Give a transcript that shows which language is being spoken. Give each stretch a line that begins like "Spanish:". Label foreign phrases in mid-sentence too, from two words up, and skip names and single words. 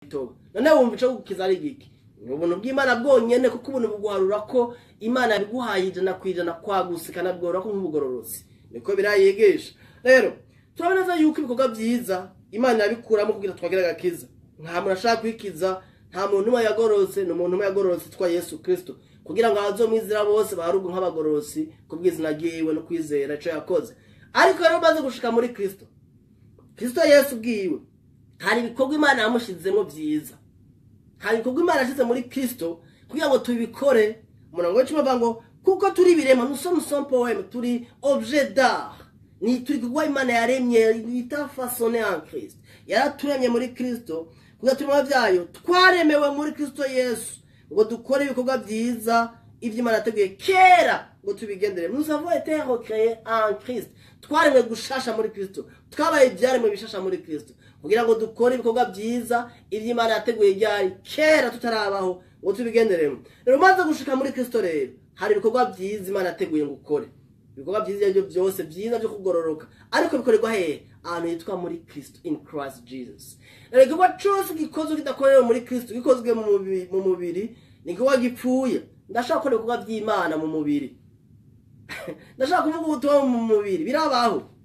Rundi: none wumva ico gukiza ari giki ubuntu bw'Imana bwonyene kuko ubuntu buguharura ko Imana yabiguhaye ijana kwijana kwaguse kanabwora ko nk'ubugororotsi niko birayigisha rero turaboneza yuko ibikorwa byiza Imana yabikuramo kugira twagira agakiza nta muntu ashaka kwikiza nta muntu umwe yagororotse n'umuntu umwe yagororotse twa Yesu Kristo kugira ngo abazomwizera bose baharugu nk'abagororotsi kubw'izina ryiwe no kwizera ico yakoze ariko rero baze gushika muri Kristo Yesu bwiwe hari ibikorwa Imana yamushizemo byiza hari ibikorwa Imana yashize muri Kristo kugira ngo tubikore umurongo w'icumi avuga ngo kuko turi birema
French: nous sommes poème
Rundi: turi
French: objet d'art
Rundi: ni turi kugwa Imana yaremye bita
French: façonné en Christ
Rundi: yaraturemye muri Kristo kugira turi mu byayo twaremewe muri Kristo Yesu ngo dukore ibikorwa byiza ivyo Imana yateguye kera ngo tubigendere
French: nous avons été recréés en Christ
Rundi: twaremwe gushasha muri Kristo twabaye ibyaremwe bishasha muri Kristo kugira ngo dukore ibikorwa byiza ivyo Imana yateguye ryari kera tutarabaho ngo tubigenderemo rero maze gushika muri Kristo rero hari ibikorwa byiza Imana yateguye ngo ukore ibikorwa byiza byo byose byiza byo kugororoka ariko bikorerwa hehe ahantu yitwa muri Kristo
English: in Christ Jesus
Rundi: rero igikorwa cyose gikozwe kidakorewe muri Kristo gikozwe mu mubiri ni igikorwa gipfuye ndashaka gukora ibikorwa by'Imana mu mubiri ndashaka kuvuga ubutumwa mu mubiri birabaho